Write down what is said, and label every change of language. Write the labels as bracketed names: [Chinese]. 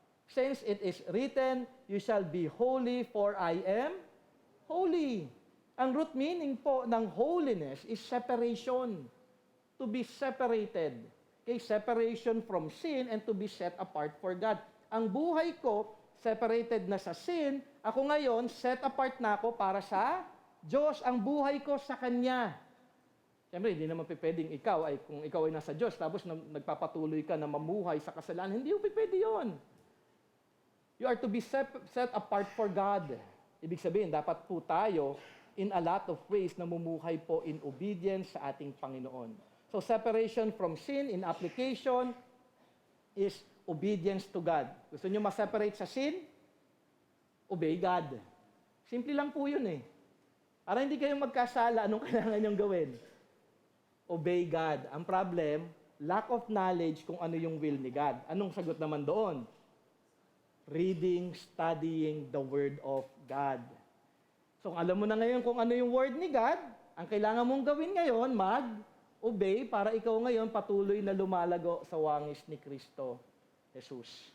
[English] Since it is written, you shall be holy for I am holy. [Filipino] Ang root meaning po ng holiness is separation. [English] To be separated. Okay, separation from sin and to be set apart for God. [Filipino] Ang buhay ko, separated na sa sin. Ako ngayon, set apart na ako para sa Diyos. Ang buhay ko sa Kanya. Siyempre, hindi naman pwedeng kung ikaw ay nasa Diyos, tapos nagpapatuloy ka na mamuhay sa kasalanan, hindi pwede yun. [English] You are to be set apart for God. [Filipino] Ibig sabihin, dapat po tayo [English] in a lot of ways na mumuhay po in obedience sa ating Panginoon. So, separation from sin in application is obedience to God. [Filipino] Gusto nyo ma-separate sa sin? [English] Obey God. [Filipino] Simple lang po yun eh. Para hindi kayo magkasala, anong kailangan nyong gawin? [English] Obey God. [Filipino] Ang problem, lack of knowledge kung ano yung will ni God. Anong sagot naman doon? [English] Reading, studying the Word of God. [Filipino] So, kung alam mo na ngayon kung ano yung Word ni God, ang kailangan mong gawin ngayon, mag-obey para ikaw ngayon patuloy na lumalago sa wangis ni Kristo Jesus.